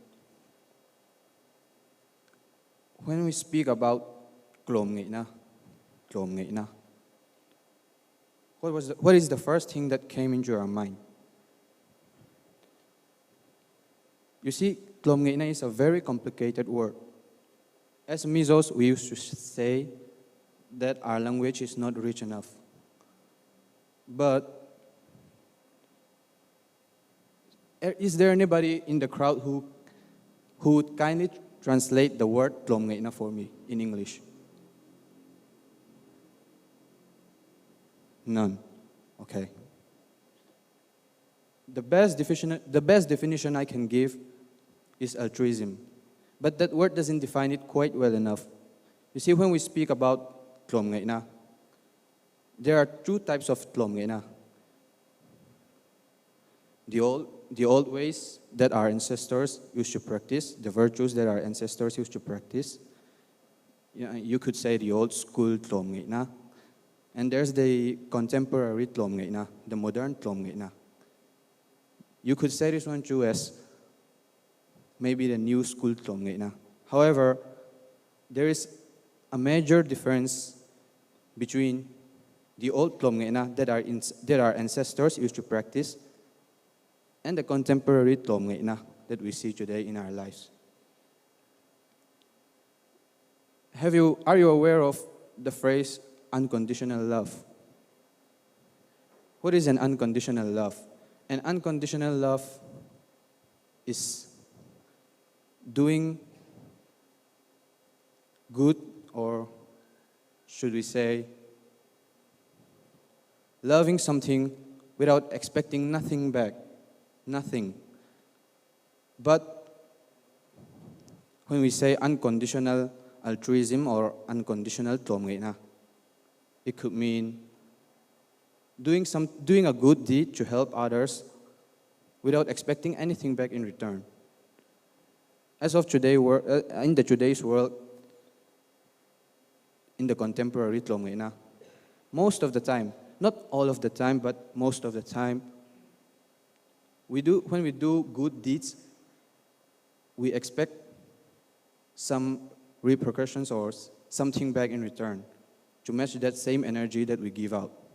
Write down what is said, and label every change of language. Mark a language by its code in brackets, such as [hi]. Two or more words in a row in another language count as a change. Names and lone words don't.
[en] When we speak about klom ngai na, what is the first thing that came into your mind? You see, klom ngai na is a very complicated word. As Mizos, we used to say that our language is not rich enough. But is there anybody in the crowd who would kindly translate the word klom ngai na for me in English? None. Okay. The best definition I can give is altruism. But that word doesn't define it quite well enough. You see, when we speak about klom ngai na, there are two types of klom ngai na. The old ways that our ancestors used to practice, the virtues that our ancestors used to practice. You could say the old school klom ngai na. And there's the contemporary klom ngai na, the modern klom ngai na. You could say this one too as maybe the new school klom ngai na. However, there is a major difference between the old klom ngai na that our ancestors used to practice and the contemporary klom ngai na that we see today in our lives. Are you aware of the phrase unconditional love? What is an unconditional love? An unconditional love is doing good, or should we say, loving something without expecting nothing back. Nothing. But when we say unconditional altruism or unconditional klom ngai na, it could mean doing a good deed to help others without expecting anything back in return. As of today, in today's world, in the contemporary klom ngai na, most of the time, not all of the time, but most of the time, when we do good deeds, we expect some repercussions or something back in return to match that same energy that we give out.